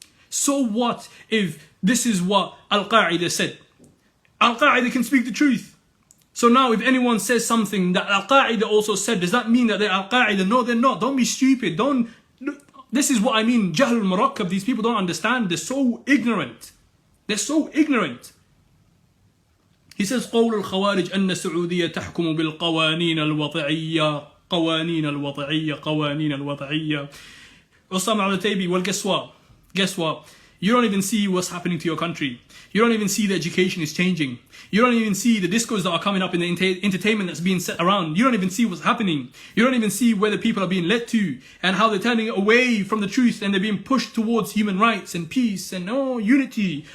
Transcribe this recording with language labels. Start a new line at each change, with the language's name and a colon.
English: So what if this is what Al-Qaeda said? Al-Qaeda can speak the truth. So now if anyone says something that Al-Qaeda also said, does that mean that they're Al-Qaeda? No, they're not. Don't be stupid. This is what I mean. Jahl al-Murakkab. These people don't understand. They're so ignorant. They're so ignorant. He says,
Arabic: قول الخوارج أن السعودية تحكم بالقوانين الوضعية قوانين الوضعية قوانين الوضعية.
English: Osama al-Utaybi, well guess what? Guess what? You don't even see what's happening to your country. You don't even see the education is changing. You don't even see the discos that are coming up in the entertainment that's being set around. You don't even see what's happening. You don't even see where the people are being led to and how they're turning away from the truth and they're being pushed towards human rights and peace and unity.